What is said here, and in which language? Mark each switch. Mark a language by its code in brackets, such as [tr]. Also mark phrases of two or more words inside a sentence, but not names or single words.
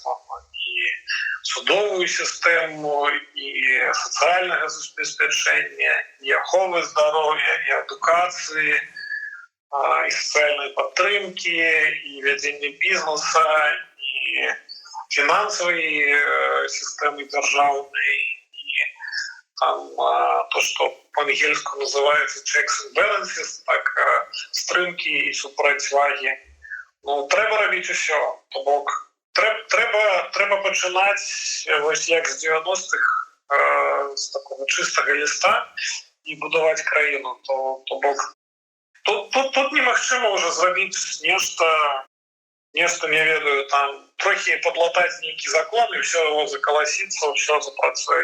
[be] І судовую сістэму, і сацыяльнага забеспячэння, і аховы здароўя, і адукацыі, і сацыяльнай падтрымкі, і вядзення бізнеса, і фінансавай сістэмы дзяржаўнай, і там то, што по-ангельску называецца [en] checks and balances, [be] так, стрымкі і супроцьвагі. Ну, трэба рабіць усё. То бок, трэба пачынаць, вось як з 90-х, з такого чыстага ліста і будаваць краіну. То бок, тут немагчыма ўжо зрабіць нешта, не ведаю, там, трохі падлатаць нейкі закон, і ўсё закаласіцца, ўсё запрацуе.